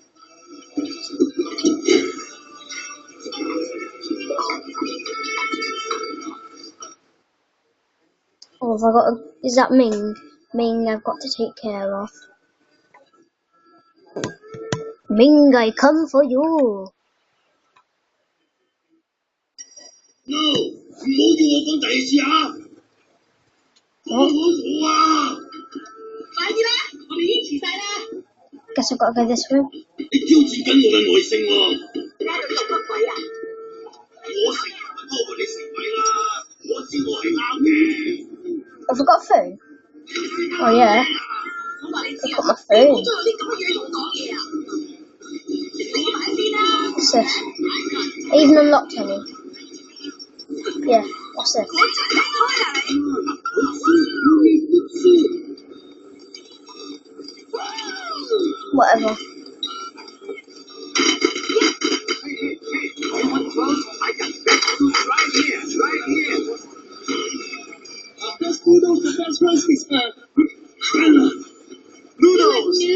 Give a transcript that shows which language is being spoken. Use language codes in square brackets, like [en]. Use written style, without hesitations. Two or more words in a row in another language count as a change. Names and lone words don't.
[en] Oh, have I got a, is that Ming? Ming I've got to take care of. Ming, I come for you. No! [yue] 唔好叫我講第二次啊！好啊！快啲啦！我哋已經遲晒啦！ [en] Guess I've got to go this way. [yue] 你挑戰緊我嘅耐性喎！你喺度做乜鬼啊？我成日都多過你食米啦！我知我係啱嘅。 [en] Have I got a phone? Oh yeah. [yue] 我話你知 [en] I've got my [yue] 你 [en] phone. [yue] 冇再有啲咁嘅嘢同我講嘢啊！你死埋先啦！ [en] What's this? I even unlocked any. Yeah, what's this? Whatever. Noodles!